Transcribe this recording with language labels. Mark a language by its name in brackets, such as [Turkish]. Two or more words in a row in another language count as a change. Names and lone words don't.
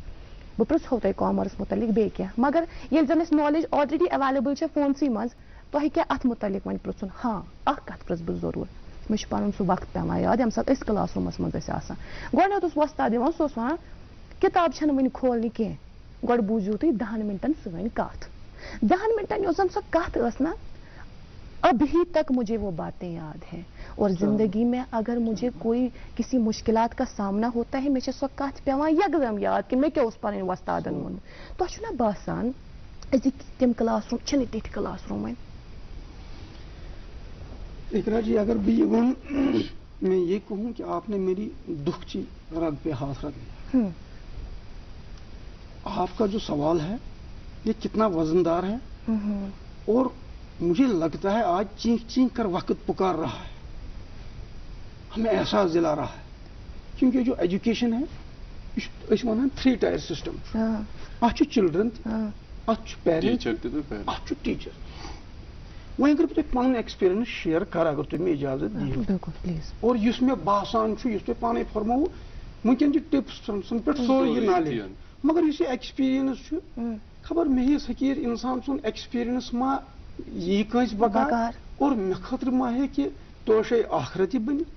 [Kashmiri] بہٕ پرٛژھو تۄہہِ کامٲرٕس متعلق بیٚیہِ کینٛہہ مگر ییٚلہِ زن اَسہِ [English] knowledge already available [Kashmiri] چھِ فونسٕے منٛز تۄہہِ کیٛاہ اتھ متعلق وۄنۍ پرٛژھُن. ہاں اکھ کتھ پرٛژھٕ بہٕ ضروٗر. مےٚ چھُ پنُن سُہ وقت پیٚوان یاد ییٚمہِ ساتہٕ أسۍ کلاس روٗمس منٛز ٲسۍ آسان. گۄڈٕنیٚتھ اوس وۄستاد یِوان سُہ اوس ونان کِتاب چھنہٕ وٕنہِ کھولنہِ کینٛہہ گۄڈٕ بوٗزِو تُہۍ 10 مِنٹن سٲنۍ کتھ. [Urdu] 10 مِنٹن [Kashmiri] یۄس زن سۄ کتھ ٲس نا [Urdu] ابھی تک مجھے وہ باتیں یاد ہیں. اور زندگی میں اگر مجھے کوئی کسی مشکلات کا سامنا ہوتا ہے [Kashmiri] مےٚ چھِ سۄ کتھ پیٚوان یکدم یاد کہِ مےٚ کیٛاہ اوس پنٕنۍ وۄستادن ووٚنمُت. تۄہہِ چھُنا باسان أزِکۍ تِم کلاس روٗم چھِنہٕ تِتھۍ کلاس روٗم وۄنۍ. [Urdu] اقرا جی اگر بھی میں یہ کہوں کہ آپ نے میری دکھ کی رگ پہ ہاتھ رکھ دیا. آپ کا جو سوال ہے یہ کتنا وزندار ہے اور مجھے لگتا ہے آج چینک چینک کر وقت پکار رہا ہے. ہمیں احساس دلا رہا ہے کیونکہ جو ایجوکیشن ہے اس ونان 3 [English] tier system. [Kashmiri] اتھ چلڈرن اتھ پیرنٹ اتھ ٹیچر. وۄنۍ اگر بہٕ تۄہہِ پنُن [English] experience share [Kashmiri] کرٕ اگر تُہۍ مےٚ اجازت دِیِو اور یُس مےٚ باسان چھُ یُس تۄہہِ پانے فرمووُ وٕنکیٚن چھِ ٹپس پٮ۪ٹھ سورُے یہِ نالیج مگر یُس یہِ ایکسپیرینس چھُ خبر مےٚ ہِس حقیٖر انسان سُنٛد ایکسپیرینس ما یی کٲنٛسہِ بکار اور مےٚ خٲطرٕ ما ہیٚکہِ توشے آخرتہِ بٔنِتھ.